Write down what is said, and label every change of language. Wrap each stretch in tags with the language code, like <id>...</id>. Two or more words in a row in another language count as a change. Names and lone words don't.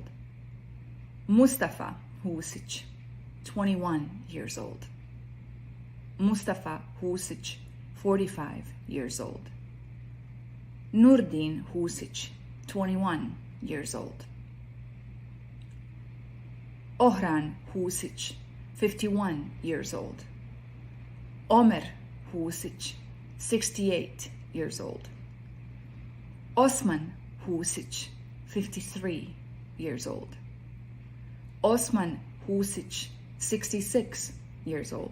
<en>Mustafa Husic, 21 years old. Mustafa Husic, 45 years old. Nurdin Husic, 21 years old. Ohran Husic, 51 years old. Omer Husic, 68 years old. Osman Husic, 53 years old. Osman Husic, 66 years old.</en>